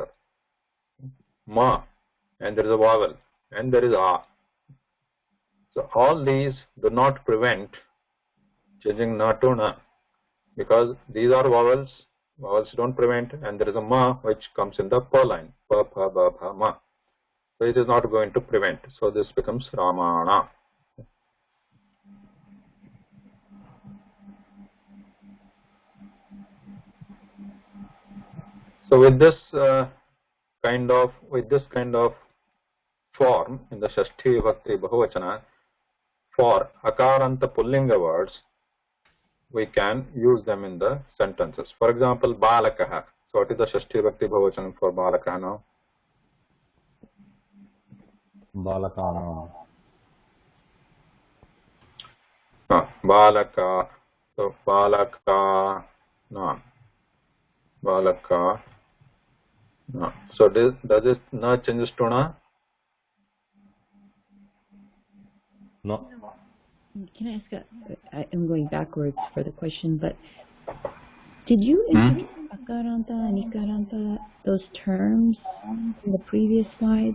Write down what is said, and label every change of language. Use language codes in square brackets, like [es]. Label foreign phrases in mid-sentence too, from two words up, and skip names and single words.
[en] Ma. And there is a vowel. And there is A. So all these do not prevent changing Na to Na, because these are vowels. Vowels don't prevent, and there is a Ma which comes in the pa line. Pa, pa, ba, pa, ma. So it is not going to prevent. So this becomes Ramana. So with this kind of form in the [sa] Shashti Vibhakti Bahuvachana, [en] for [sa] Akaranta Pullinga [en] words, we can use them in the sentences. For example, Balakaha. So what is the [sa] Shashti Vibhakti Bahuvachana [en] for Balakaha now? Balakana. Balaka. So Balaka. No. Balaka. No. So does it Na changes to Na? No. Can I ask I'm going backwards for the question, but did you introduce Akaranta and Ikaranta, those terms in the previous slides?